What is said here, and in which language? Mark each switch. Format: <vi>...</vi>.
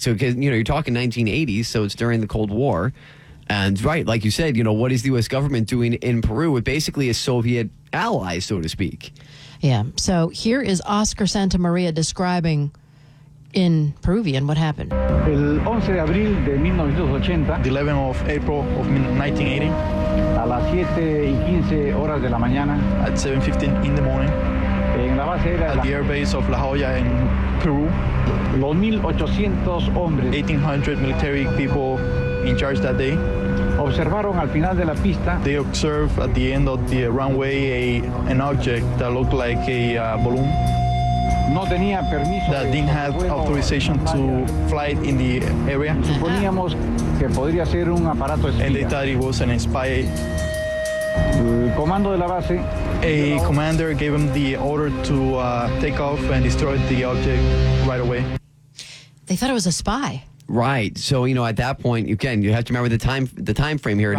<en>So, cause, you know, you're talking 1980, so it's during the Cold War. And right, like you said, you know, what is the U.S. government doing in Peru with basically a Soviet ally, so to speak? Yeah. So here is Oscar Santa Maria describing in Peruvian, what happened?</en> <es>El 11 de abril de 1980.</es> <en>The 11th of April of 1980.</en> <es>A las 7 y 15 horas de la mañana.</es> <en>At 7:15 in the morning.</en> <es>En la base aérea.</es> <en>At the airbase of La Jolla in Peru.</en> <es>Los 1,800 hombres.</es> <en>1,800 military people in charge that day.</en> <es>Observaron al final de la pista.</es> <en>They observed at the end of the runway an object that looked like a balloon.</en> <es>No tenía permiso.</es> <en>That didn't have authorization to fly in the area.</en> <es>Suponíamos que podría ser un aparato espía.</es> <en>And they thought it was an spy.</en> <es>Comando de la base.</es> <en>A commander gave him the order to take off and destroy the object right away. They thought it was a spy. Right. So, you know, at that point, again, you have to remember the time frame here, right?</en>